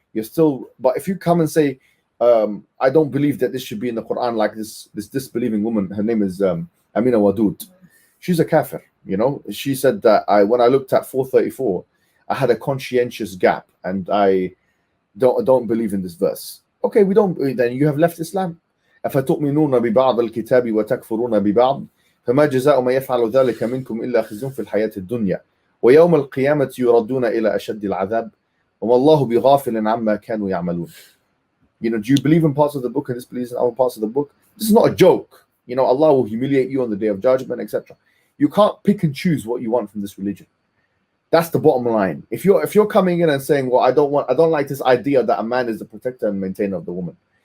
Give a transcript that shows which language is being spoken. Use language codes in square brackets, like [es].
[en] You're still, but if you come and say, I don't believe that this should be in the Quran, like this disbelieving woman, her name is Amina Wadud. She's a kafir, you know. She said that when I looked at 434, I had a conscientious gap, and I don't believe in this verse. Okay, we don't. Then you have left Islam. [ar] أفتؤمنون ببعض الكتاب وتكفرون ببعض فما جزاء ما يفعل ذلك منكم إلا خزي في الحياة الدنيا ويوم القيامة يردون إلى أشد العذاب وما الله بغافل عما كانوا يعملون. [en] You know, do you believe in parts of the book and disbelieve in other parts of the book? This is not a joke. You know, Allah will humiliate you on the day of judgment, etc. You can't pick and choose what you want from this religion. That's the bottom line. If you're coming in and saying, well, I don't like this idea that a man is the protector and maintainer of the woman.